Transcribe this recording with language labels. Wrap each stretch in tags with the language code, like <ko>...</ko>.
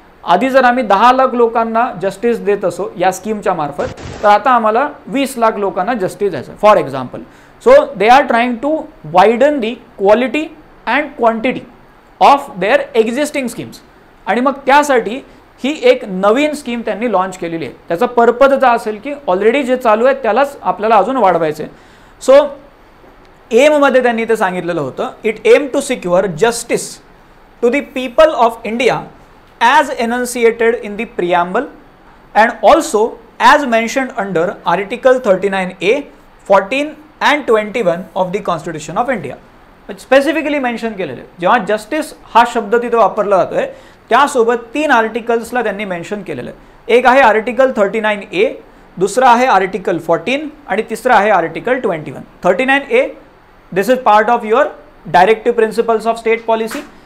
<mr>आधी जर आम्ही 10 लाख लोकांना जस्टिस देत असो या स्कीमच्या मार्फत, तर आता आम्हाला 20 लाख लोकांना जस्टिस द्यायचं for example.</mr> <en>So they are trying to widen the quality and quantity of their existing schemes.</en> <mr>आणि मग त्यासाठी ही एक नवीन स्कीम त्यांनी लॉन्च केलेली आहे. त्याचा पर्पजचा असेल की ऑलरेडी जे चालू आहे त्यालाच आपल्याला अजून वाढवायचं आहे. सो एममध्ये त्यांनी ते सांगितलेलं होतं,</mr> <en>It aim to secure justice to the people of India as enunciated in the preamble and also as mentioned under Article 39A, 14 and 21 of the Constitution of India.</en> <mr>Specifically mention केलेले. जेव्हा justice हा शब्द तिथे वापरला जातोय त्यासोबत 3 आर्टिकल्सला त्यांनी mention केलेलं आहे. एक आहे आर्टिकल 39A, दुसरा आहे आर्टिकल 14 आणि तिसरा आहे article 21.</mr> <en>39A this is part of your directive principles of state policy.</en>